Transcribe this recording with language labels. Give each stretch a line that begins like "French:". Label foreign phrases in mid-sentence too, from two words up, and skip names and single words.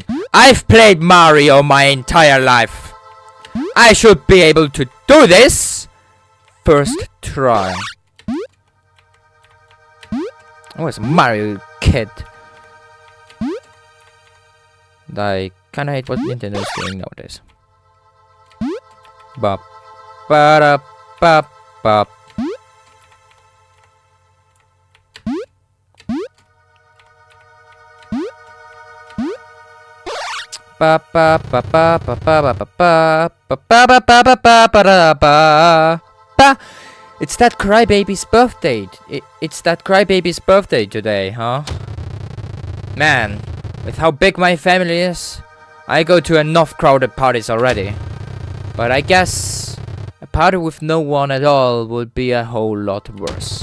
English: I've played Mario my entire life. I should be able to do this. First try. Oh, it's a Mario kid. I kinda hate what Nintendo is doing nowadays. Bop. Ba-da, bop, bop. Ba ba ba ba ba ba ba ba ba ba ba ba ba ba ba ba ba. It's that crybaby's birthday. It's that crybaby's birthday today, huh? Man, with how big my family is, I go to enough crowded parties already. But I guess a party with no one at all would be a whole lot worse.